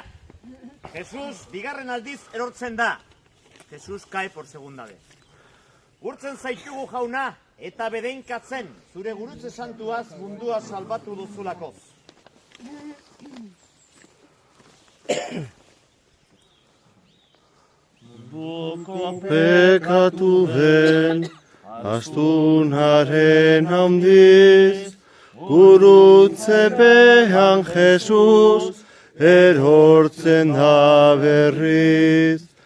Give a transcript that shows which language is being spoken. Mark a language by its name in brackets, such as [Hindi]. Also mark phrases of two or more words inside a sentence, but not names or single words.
[Basque] Jesús bigarren aldiz erortzen da. [Spanish] Jesús cae por segunda vez. [Basque] Urtzen zaitugu jauna eta bedeinkatzen zure gurutze santuaz mundua salbatu duzulakoz. Pekatu den, astunaren handiz, gurutzepean Jesus erortzen da berriz.